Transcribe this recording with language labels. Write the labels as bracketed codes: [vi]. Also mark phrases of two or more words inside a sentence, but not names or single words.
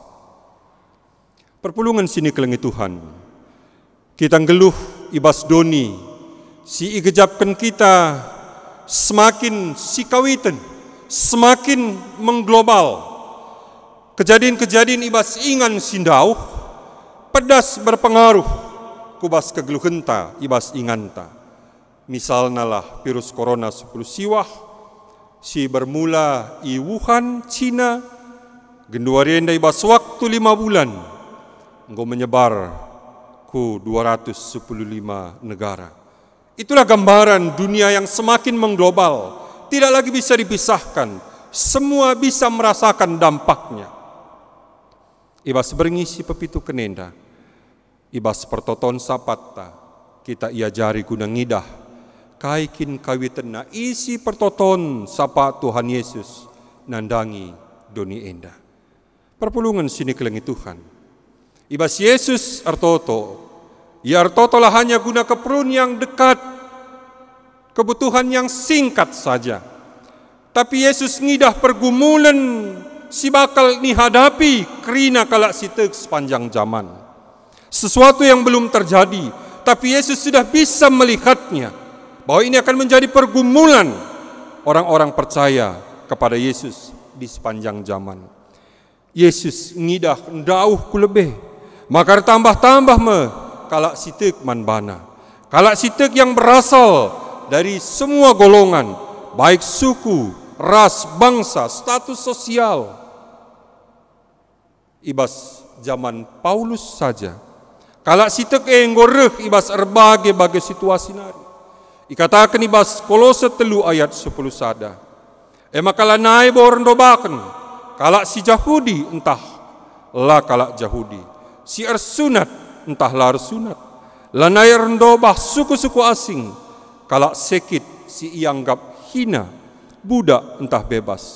[btx] Perpulungan sini kelengi Tuhan, kita ngeluh ibas doni, si igejapkan kita [id] semakin sikawiten, semakin mengglobal. [btx] Kejadian-kejadian ibas ingan sindau, [id] pedas berpengaruh, [btx] kubas kegeluhenta ibas inganta. Misalnya lah virus corona 10 siwah, si bermula i Wuhan, Cina, genduarienda ibas waktu 5 bulan, [id] engkau menyebar [btx] ku 215 negara. [id] Itulah gambaran dunia yang semakin mengglobal, tidak lagi bisa dipisahkan, semua bisa merasakan dampaknya. [btx] Ibas berngisi pepitu kenenda, ibas pertoton sapatta, kita iajari guna ngidah, kaikin kawitena isi pertoton sapa Tuhan Yesus, nandangi doni enda. Perpulungan sini kelengi Tuhan, ibas Yesus artoto, Ia artotolah [id] hanya guna keperluan yang dekat, kebutuhan yang singkat saja. [btx] Tapi Yesus ngidah pergumulan si bakal dihadapi kerina kalak sitek [id] sepanjang zaman. Sesuatu yang belum terjadi, tapi Yesus sudah bisa melihatnya, bahwa ini akan menjadi pergumulan orang-orang percaya kepada Yesus di sepanjang zaman. [btx] Yesus ngidah ndauh ku lebih, maka tambah-tambah me kalak sitek man bana. [id] Kalak sitek yang berasal dari semua golongan, baik suku, ras, bangsa, status sosial. [btx] Ibas zaman Paulus saja, kalak sitek ngoreh ibas berbagai situasi nari. Ikatakan ibas Kolose 3 ayat 10 sada. Makala naik borndobaken, kalak si Yahudi entah lah kalak Yahudi, si ersunat entah lah ersunat, lanai rendobah suku-suku asing, kalak sekit si ianggap hina, budak entah bebas.